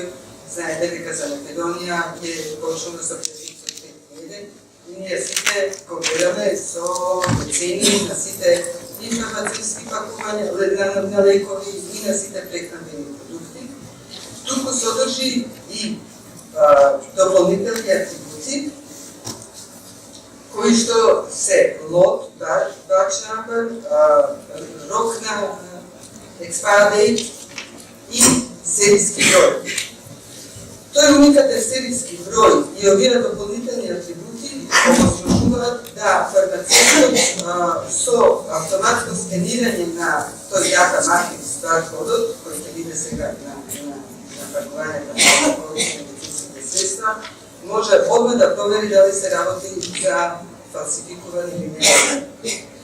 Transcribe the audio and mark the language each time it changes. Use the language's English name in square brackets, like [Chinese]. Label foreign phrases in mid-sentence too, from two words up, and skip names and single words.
[Macedonian] Знаете дека за Македонија е почнува со префиксот 5.1 и ние сите кодираме со цени на сите и фармацевтски пакувања на лекови и на сите прехранбени продукти. Туку содржи и дополнителни атрибути кои што се лот, [English] batch number, [Macedonian] рок на [English] expire date [Macedonian] и серијски број. Тој уникатен серијски број и овие дополнителни атрибути овозможуваат да фармацевтот со автоматско скенирање на тој дата матрикс баркодот, кој ќе биде сега на пакувањето на медицинските средства, може одма да провери дали се работи за фалсификувани или не.